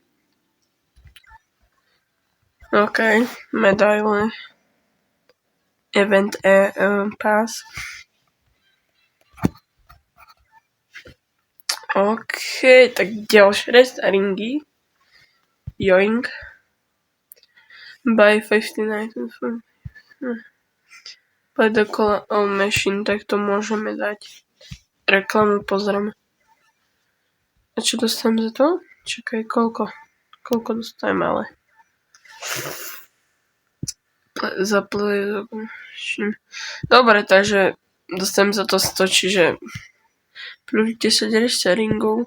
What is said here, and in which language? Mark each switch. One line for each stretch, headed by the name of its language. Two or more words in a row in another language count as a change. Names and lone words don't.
Slovak: OK, medaile.
English: Event pass.
Slovak: OK, tak ďalšie ringy.
English: Yoink. Buy 59. Buy the call machine,
Slovak: tak to môžeme dať. Reklamu pozrieme. A čo dostanem za to? Čakaj, koľko dostanem, ale... Za play... Dobre, takže dostanem za to 100, čiže plus 10 ringov.